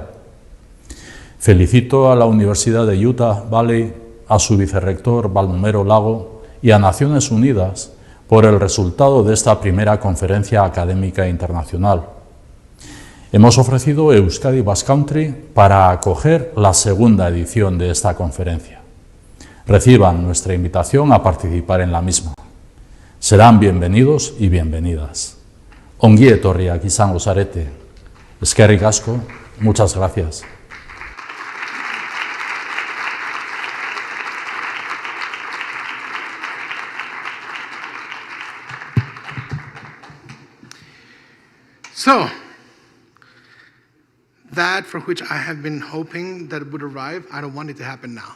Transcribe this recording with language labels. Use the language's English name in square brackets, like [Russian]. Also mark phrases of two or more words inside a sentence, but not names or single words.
[Spanish] Felicito a la Universidad de Utah Valley, a su vicerrector Baldomero Lago y a Naciones Unidas por el resultado de esta primera conferencia académica internacional. Hemos ofrecido Euskadi Basque Country para acoger la segunda edición de esta conferencia. Reciban nuestra invitación a participar en la misma. Serán bienvenidos y bienvenidas. [Basque] Ongi etorriak izango zarete. Eskerrik asko, [Spanish] muchas gracias. [English] So, that for which I have been hoping that it would arrive, I don't want it to happen now.